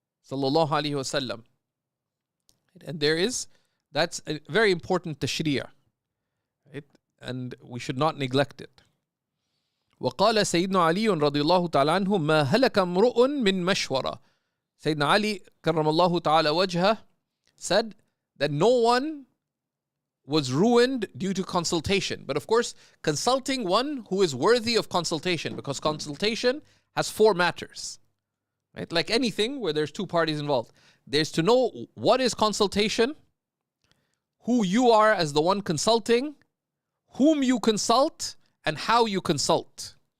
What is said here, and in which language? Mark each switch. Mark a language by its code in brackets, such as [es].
[en] Sallallahu alayhi wasallam. And that's a very important tashri'ah, right? And we should not neglect it. [ar] وقال سيدنا علي رضي الله تعالى عنه ما هلك امرؤ من مشورة. [en] Sayyidina Ali karramallahu ta'ala wajhah said that no one was ruined due to consultation. But of course, consulting one who is worthy of consultation, because consultation has four matters. Right? Like anything where there's two parties involved. There's to know what is consultation, who you are as the one consulting, whom you consult, and how you consult.